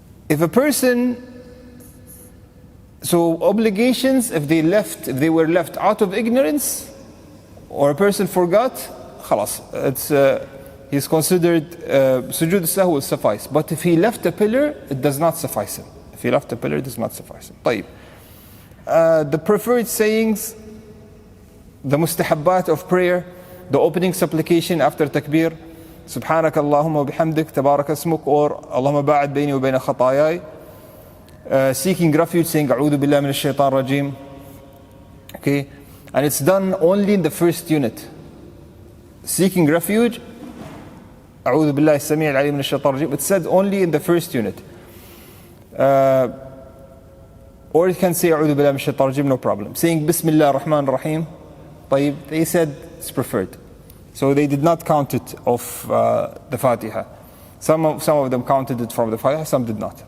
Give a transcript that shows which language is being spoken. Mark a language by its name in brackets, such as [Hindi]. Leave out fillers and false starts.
[English] If a person, so obligations, if they were left out of ignorance, or a person forgot, khalas, he's considered sujood al-sahw will suffice. But if he left a pillar, it does not suffice him. If he left a pillar, it does not suffice him. [Arabic] طيب. [English] The preferred sayings, the mustahabbat of prayer, the opening supplication after takbir, [Arabic] سبحانك اللهم وبحمدك تبارك اسمك, [English] or [Arabic] اللهم باعد بيني وبين خطاياي. [English] Seeking refuge, saying [Arabic] أعوذ بالله من الشيطان الرجيم. [English] Okay, and it's done only in the first unit. Seeking refuge, [Arabic] أعوذ بالله السميع العليم من الشيطان الرجيم. [English] It's said only in the first unit. Or you can say [Arabic] أعوذ بالله من الشيطان الرجيم, [English] no problem. Saying [Arabic] بسم الله الرحمن الرحيم, [English] طيب, they said it's preferred. So they did not count it of the Fatiha. Some of them counted it from the Fatiha, some did not.